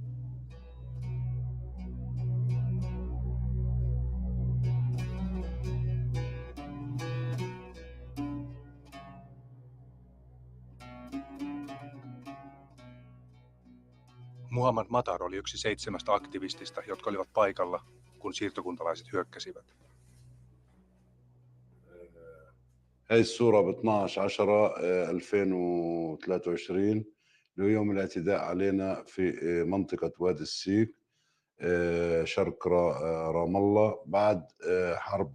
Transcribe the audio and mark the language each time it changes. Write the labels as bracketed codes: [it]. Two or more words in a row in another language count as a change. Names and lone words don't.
[fi] Muhammad Matar oli yksi 7 aktivistista, jotka olivat paikalla, kun siirtokuntalaiset hyökkäsivät. [ar] هاي الصورة ب 12/10/2023 ليوم الاعتداء علينا في منطقة وادي السيق شرق رام الله بعد حرب